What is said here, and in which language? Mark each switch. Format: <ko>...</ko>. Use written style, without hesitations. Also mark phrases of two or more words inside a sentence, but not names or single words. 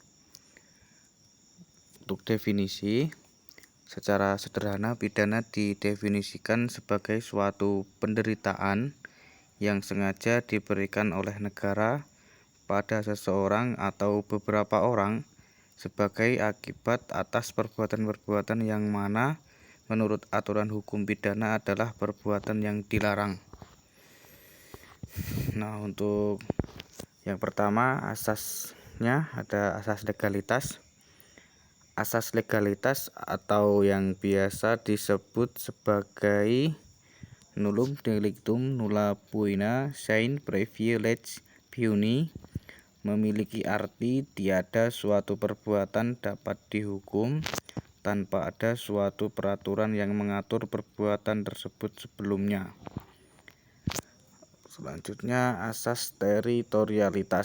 <id>Untuk definisi, secara sederhana pidana didefinisikan sebagai suatu penderitaan yang sengaja diberikan oleh negara pada seseorang atau beberapa orang sebagai akibat atas perbuatan-perbuatan yang mana menurut aturan hukum pidana adalah perbuatan yang dilarang. Nah, untuk yang pertama, asasnya ada asas legalitas. Asas legalitas atau yang biasa disebut sebagai</id> <la>nullum delictum nulla poena sine praevia lex puni</la> <id>memiliki arti tiada suatu perbuatan dapat dihukum tanpa ada suatu peraturan yang mengatur perbuatan tersebut sebelumnya. Selanjutnya, asas teritorialitas.</id>